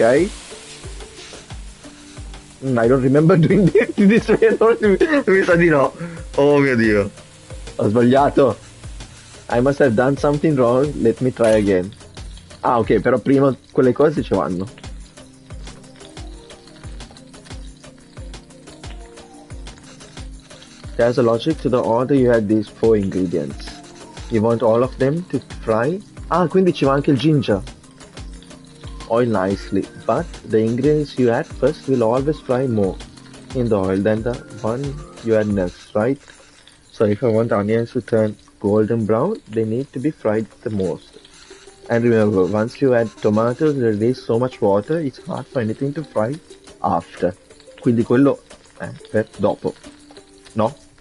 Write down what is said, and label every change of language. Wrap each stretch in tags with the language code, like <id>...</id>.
<en>I don't remember doing this way.</en> <it>Mi sa di no. Oh mio Dio. Ho sbagliato.</it> <en>I must have done something wrong. Let me try again.</en> <it>Ah, ok, però prima quelle cose ci vanno.</it> <en>There's a logic to the order you had these 4 ingredients. You want all of them to fry?</en> <it>Ah, quindi ci va anche il ginger.</it> <en>Oil nicely, but the ingredients you add first will always fry more in the oil than the one you add next, right? So if I want onions to turn golden brown, they need to be fried the most. And remember, once you add tomatoes, they release so much water, it's hard for anything to fry after.</en> <it>Quindi quello è per dopo, no?</it>